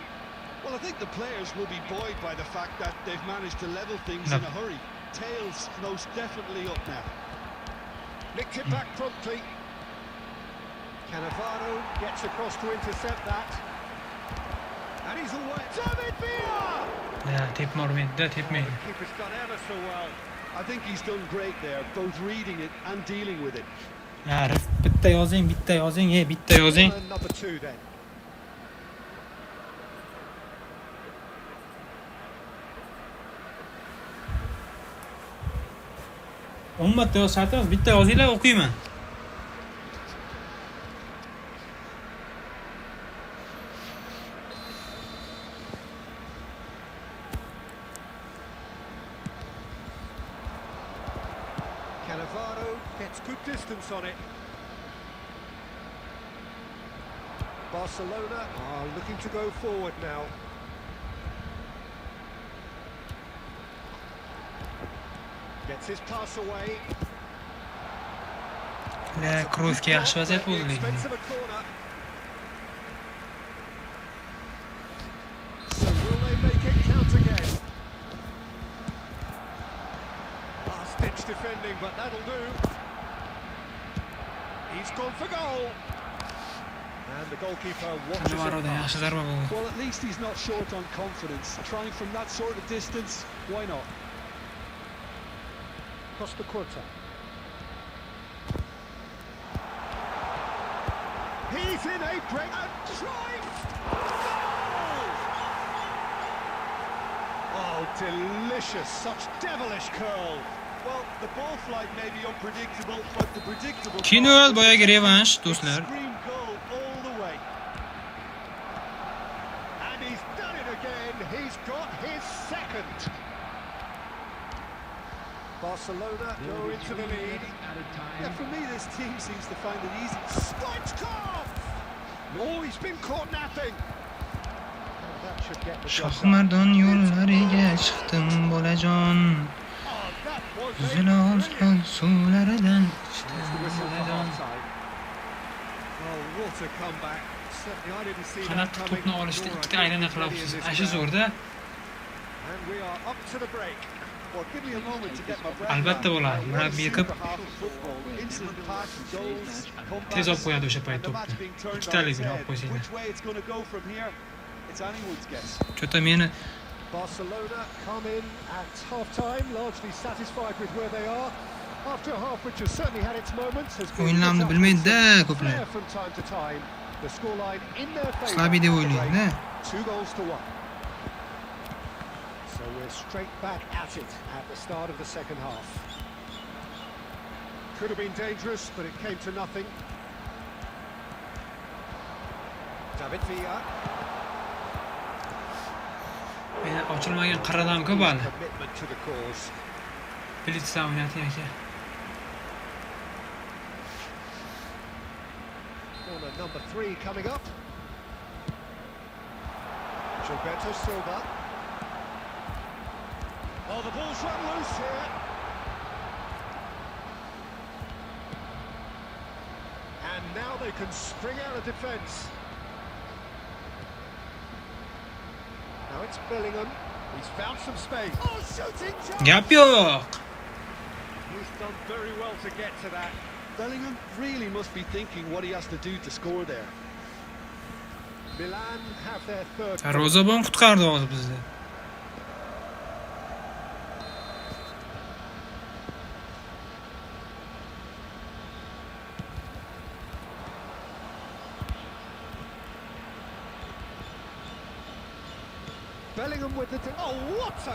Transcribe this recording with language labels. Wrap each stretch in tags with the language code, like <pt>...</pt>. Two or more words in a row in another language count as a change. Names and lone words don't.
<en>Well, I think the players will be buoyed by the fact that they've managed to level things in a hurry. Tails most definitely up now. Nicked it back promptly. Cannavaro gets across to intercept that. And he's away. David Villa!</en> <uz>Ya, tepma urmaydi-da, tepmaydi.</uz> <en>Keeper's done ever so well. I think he's done great there, both reading it and dealing with it.</en> <uz>Arif, bitta yozing, bitta yozing.</uz> <en>Number 2 then.</en> <uz>Ummatda yoz shartimiz, bitta yozinglar, o'qiyman.</uz> <en>Cannavaro gets good distance on it. Barcelona are looking to go forward now. Gets his pass away.</en> <uz>La, Kroosga yaxshi vaziyat bo'ldi lekin.</uz> <en>Expense of a corner. So will they make it count again? Last-ditch defending, but that'll do. He's gone for goal. And the goalkeeper watches it</en> <uz>Qanavaroda</uz> <en>pass.</en> <uz>yaxshi zarba bo'ldi.</uz> <en>Well, at least he's not short on confidence. Trying from that sort of distance, why not? Costa Curta. He's in a break and drives. Goal! Oh, delicious! Such devilish curl. Well, the ball flight may be unpredictable, but the predictable...</en> <uz>Qiroli boyagi revansh, do'stlar.</uz> <en>Extreme goal all the way. And he's done it again. He's got his second. Barcelona go into the lead. Yeah, for me, this team seems to find it easy. Stoichkov! Oh, he's been caught napping. That should get the job done.</en> <uz>Shohmardon yo'llariga chiqdim bolajon.</uz> <en>Oh, that was a</en> <uz>Zilol</uz> <en>brilliant.</en> <uz>suvlaridan</uz> <en>There's the whistle for half-time. Oh, what a comeback. Certainly I didn't see that</en> <uz>Qanot</uz> <en>coming.</en> <uz>to'pni olishda</uz> <en>Nor I</en> <uz>ikkita</uz> <en>think</en> <uz>aylana</uz> <en>anybody in</en> <uz>qilibsiz.</uz> <en>this</en> <uz>Ashi</uz> <en>crowd.</en> <uz>zo'rda.</uz> <en>And we are up to the break. Well, give me a moment to get my breath</en> <uz>Albatta</uz> <en>back.</en> <uz>bo'ladi. Murabbiy qilib</uz> <en>Half of football, instant pass, goals,</en> <uz>tez olib qo'yadi o'sha payt</uz> <en>and the match</en> <uz>to'pni.</uz> <en>being turned on</en> <uz>Ikkitalik</uz> <en>its</en> <uz>bilan</uz> <en>head.</en> <uz>olib qo'ysanglar.</uz> <en>Which way it's going to go from here, it's anyone's guess.</en> <uz>Cho'ta meni</uz> <en>Barcelona come in at half-time, largely satisfied with where they are. After a half which has certainly had its moments, has been</en> <uz>o'yinlarni</uz> <en>lit up</en> <uz>bilmaydi-da</uz> <en>with some</en> <uz>ko'plar.</uz> <en>flair from time to time. The scoreline in their favour.</en> <uz>Slabiy deb</uz> <en>at the</en> <uz>o'ylaydi-da.</uz> <en>break, 2 goals to 1. So we're straight back at it at the start of the second half. Could have been dangerous, but it came to nothing. David Villa.</en> <uz>Meni ochilmagan qirradan ko'p hali.</uz> <en>Commitment to the cause.</en> <uz>Blitzlar o'ynayapti aka.</uz> <en>Corner number 3 coming up. Gilberto Silva. Oh, the ball's run loose here. And now they can spring out of defence. Now it's Bellingham. He's found some space. Oh, shooting chance!</en> <uz>Gap yo'q.</uz> <en>He's done very well to get to that. Bellingham really must be thinking what he has to do to score there. Milan have their third.</en> <uz>Darvozabon qutqardi hozir bizni.</uz> <en>Bellingham with the... Oh, what a...</en>